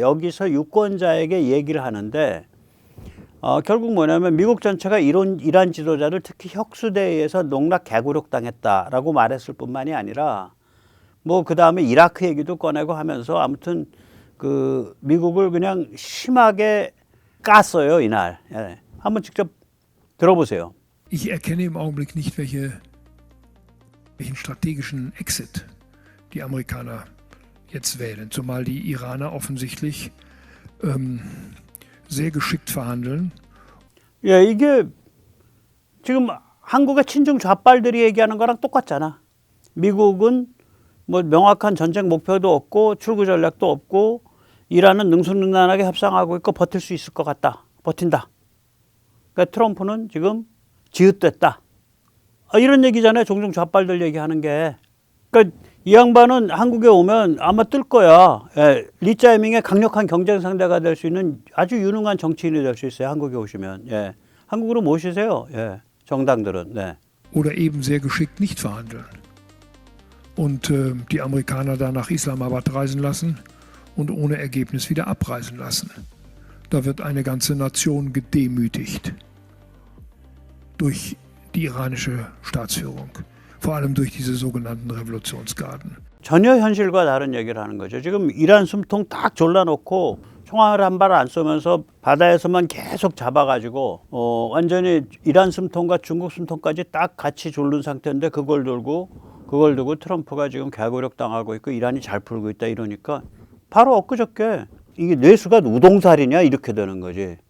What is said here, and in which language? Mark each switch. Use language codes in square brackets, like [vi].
[ko] 여기서 유권자에게 얘기를 하는데 결국 뭐냐면 미국 전체가 이란 지도자를 특히 혁수대에 의해서 농락 개구력 당했다라고 말했을 뿐만이 아니라 뭐 그 다음에 이라크 얘기도 꺼내고 하면서 아무튼 그 미국을 그냥 심하게 깠어요 이날. 예. 한번 직접 들어보세요. [de] Ich erkenne im Augenblick nicht, welchen strategischen Exit die Amerikaner jetzt wählen, zumal die Iraner offensichtlich sehr geschickt verhandeln. [ko] 예, 이게 지금 한국의 친중 좌빨들이 얘기하는 거랑 똑같잖아. 미국은 뭐 명확한 전쟁 목표도 없고 출구 전략도 없고 이란은 능수능란하게 협상하고 있고 버틸 수 있을 것 같다. 버틴다. 그러니까 트럼프는 지금 지읒됐다. 이런 얘기잖아요. 종종 좌빨들 얘기하는 게. 그러니까 이 양반은 한국에 오면 아마 뜰 거야. 예, 리짜이밍의 강력한 경쟁 상대가 될 수 있는 아주 유능한 정치인이 될 수 있어요. 한국에 오시면. 예. 한국으로 모시세요. 예. 정당들은. 네. [de] oder eben sehr geschickt nicht verhandeln. Und die Amerikaner da nach Islamabad reisen lassen und ohne Ergebnis wieder abreisen lassen. Da wird eine ganze Nation gedemütigt durch die iranische Staatsführung, vor allem durch diese sogenannten Revolutionsgarden. [ko] 전혀 현실과 다른 얘기를 하는 거죠. 지금 이란 숨통 딱 졸라놓고 총알 한 발 안 쏘면서 바다에서만 계속 잡아가지고 완전히 이란 숨통과 중국 숨통까지 딱 같이 졸른 상태인데 그걸 두고 트럼프가 지금 개고력 당하고 있고 이란이 잘 풀고 있다 이러니까 바로 엊그저께 이게 뇌수가 우동살이냐 이렇게 되는 거지.